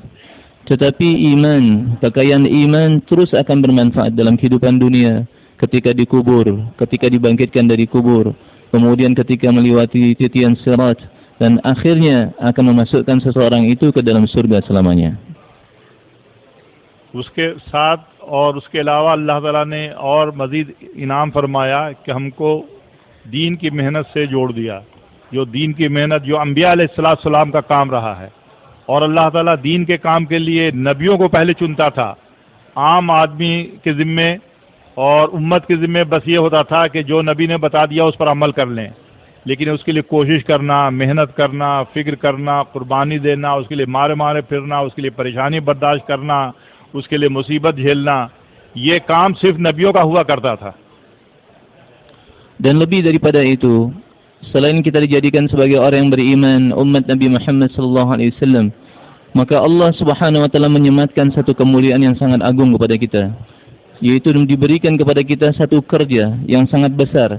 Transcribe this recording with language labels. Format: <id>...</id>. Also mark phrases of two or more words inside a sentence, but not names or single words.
<ms>Tetapi iman, kekayaan iman terus akan bermanfaat dalam kehidupan dunia, ketika dikubur, ketika dibangkitkan dari kubur, kemudian ketika melewati titian sirat, dan akhirnya akan memasukkan seseorang itu ke dalam surga selamanya.</ms> <hi>उसके साथ और उसके अलावा अल्लाह ताला ने और मज़ीद इनाम फरमाया कि हमको दीन की मेहनत से जोड़ दिया, जो दीन की मेहनत जो अंबिया अलैहिस्सलाम का काम रहा है। और अल्लाह ताला दीन के काम के लिए नबियों को पहले चुनता था। आम आदमी के ज़िम्मे और उम्मत के ज़िम्मे बस ये होता था कि जो नबी ने बता दिया उस पर अमल कर लें, लेकिन उसके लिए कोशिश करना, मेहनत करना, फ़िक्र करना, कुर्बानी देना, उसके लिए मारे मारे फिरना, उसके लिए परेशानी बर्दाश्त करना, उसके लिए मुसीबत झेलना, ये काम सिर्फ नबियों का हुआ करता था।</hi> <ms>Dan lebih daripada itu, selain kita dijadikan sebagai orang yang beriman, umat Nabi Muhammad</ms> <ar>صلى الله عليه وسلم,</ar> <ms>maka Allah</ms> <ar>سبحانه وتعالى</ar> <ms>menyematkan satu kemuliaan yang sangat agung kepada kita, yaitu diberikan kepada kita satu kerja yang sangat besar.</ms>